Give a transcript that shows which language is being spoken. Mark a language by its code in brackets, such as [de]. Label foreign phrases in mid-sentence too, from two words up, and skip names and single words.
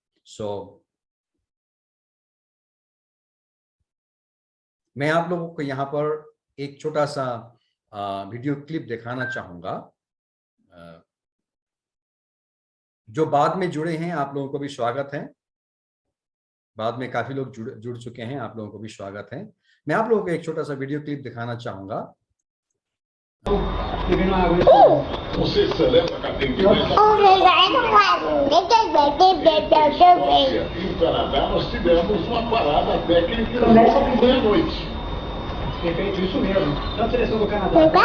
[hi] मैं आप लोगों को यहाँ पर एक छोटा सा [en] video clip [hi] दिखाना चाहूंगा। जो बाद में जुड़े हैं आप लोगों को भी स्वागत है, बाद में काफी लोग जुड़ चुके हैं, आप लोगों को भी स्वागत है। मैं आप लोगों को एक छोटा सा [en] video clip [hi] दिखाना चाहूंगा। [pt] Você celebra a categoria? E no Canadá nós tivemos uma parada técnica meia-noite. Perfeito, isso mesmo. Na seleção do Canadá.